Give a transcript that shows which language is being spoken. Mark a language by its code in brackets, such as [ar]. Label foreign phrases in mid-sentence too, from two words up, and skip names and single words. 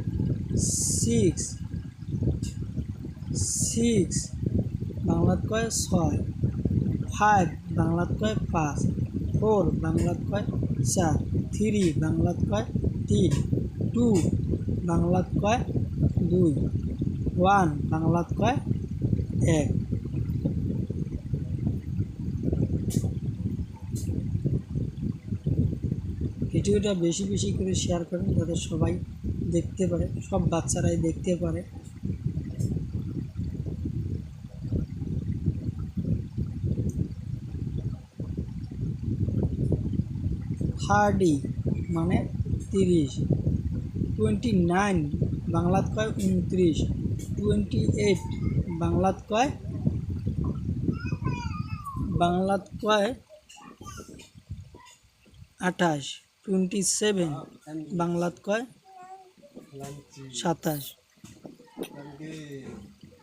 [bn] 6 বাংলাত কয় 6। 5 বাংলাত কয় 5। 4 বাংলাত কয় 4। 3 বাংলাত কয় 3। 2 বাংলাত কয় 2। 1 বাংলাত কয় 1। ভিডিওটা বেশি বেশি করে শেয়ার করেন যাতে সবাই দেখতে পারে, সব বাচ্চারাই দেখতে পারে। থার্টি মানে 30। 29 বাংলাত কয় 29। 28 বাংলাত কয় 28। 27 বাংলাত কয় 27।